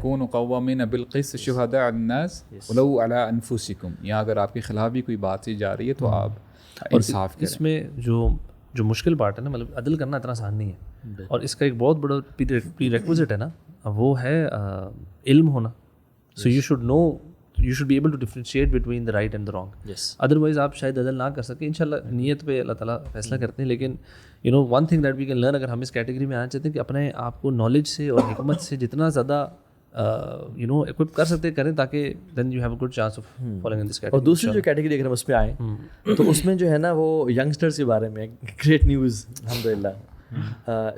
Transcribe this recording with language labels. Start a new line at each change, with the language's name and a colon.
Arabic: کونوا قوامین بالقسط شہداء للناس ولو علی انفسکم.
Urdu: یا اگر آپ کے خلاف بھی کوئی بات سی جا رہی ہے تو آپ انصاف کریں. اس میں جو مشکل پارٹ ہے نا، مطلب عدل کرنا اتنا آسان نہیں ہے، اور اس کا ایک بہت بڑا پری ریکوزٹ ہے نا، وہ ہے علم ہونا.
English: So you should know, you should be able to differentiate between the right and the wrong.
Urdu: Otherwise آپ شاید عدل نہ کر سکیں. انشاءاللہ نیت پہ اللہ تعالیٰ فیصلہ کرتے ہیں. لیکن
English: one thing that we can learn,
Urdu: اگر ہم اس کیٹیگری میں آنا چاہتے ہیں کہ اپنے آپ کو نالج سے اور حکمت سے جتنا زیادہ اکوپ کر سکتے کریں، تاکہ
English: Then you have a good chance of following in this category.
Urdu: اور دوسری جو کیٹیگری اگر ہم اس پہ آئیں تو اس میں جو ہے نا وہ ینگسٹرس کے بارے میں گریٹ نیوز الحمدللہ.